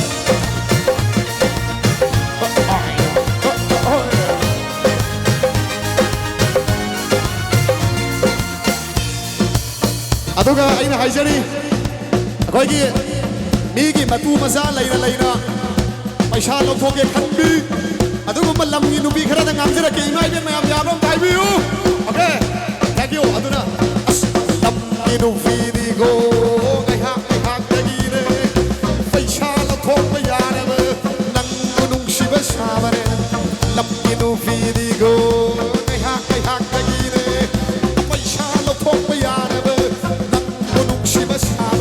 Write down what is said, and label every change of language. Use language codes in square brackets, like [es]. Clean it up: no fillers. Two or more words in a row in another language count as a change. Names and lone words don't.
[mni] aduga aina haijari koi ki mi ki matu maza laina paisa lo thoge khanbi aduga malam ni nubi khara da ngamjara ke imai be mayam yabam tai biu [en] okay thank you [mni] aduna lam ni nubi go ngai hak dagi re paisa lo thok ba ya re nang nung shi ba sa ba re lam ni nu fi di go ngai hak dagi re paisa lo thok ba ya re nang nung shi ba